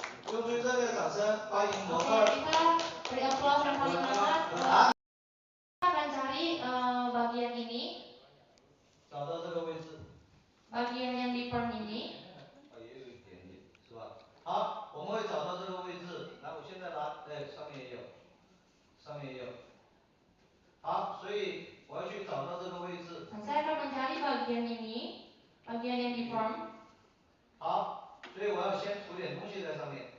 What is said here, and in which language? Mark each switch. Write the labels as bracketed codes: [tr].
[zh] 用最热烈的掌声欢迎模特。 [id] Oke, kita beri aplaus yang paling hangat. Kita akan cari bagian ini. [zh] 找到这个位置。 [id] Bagian yang di perm ini. [zh] 也有一点点，是吧？好，我们会找到这个位置。来，我现在拿，上面也有，上面也有。好，所以我要去找到这个位置。 [id] Saya akan mencari bagian ini, bagian yang di perm. [zh] 好，所以我要先涂点东西在上面。